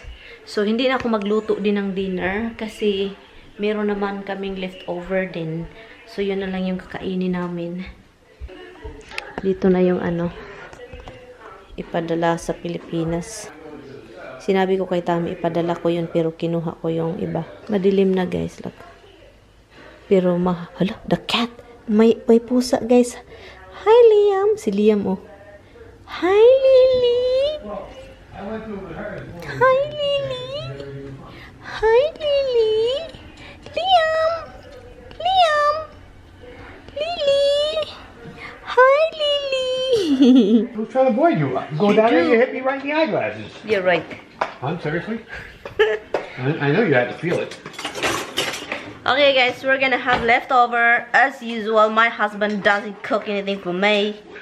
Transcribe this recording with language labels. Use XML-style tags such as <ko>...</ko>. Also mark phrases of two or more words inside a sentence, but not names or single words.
<tl>So, hindi na ako magluto din ng dinner kasi meron naman kaming leftover din. So, yun na lang yung kakainin namin. Dito na yung ano, ipadala sa Pilipinas. Sinabi ko kay Tami, ipadala ko yun pero kinuha ko yung iba. Madilim na guys,</tl> <en>look.</en> <tl>Pero hala,</tl> <en>the cat.</en> <tl>May pusa guys. Hi Liam. Si Liam oh.</tl> <en>Hi Lily. Hi Lily. Hi Lily. Liam. Liam. Lily. Hi, Lily. Who's trying to avoid you? Go down there, you hit me right in the eyeglasses. You're right. Huh? Seriously? I know you had to feel it. Okay, guys, we're gonna have leftover. As usual, my husband doesn't cook anything for me.</en>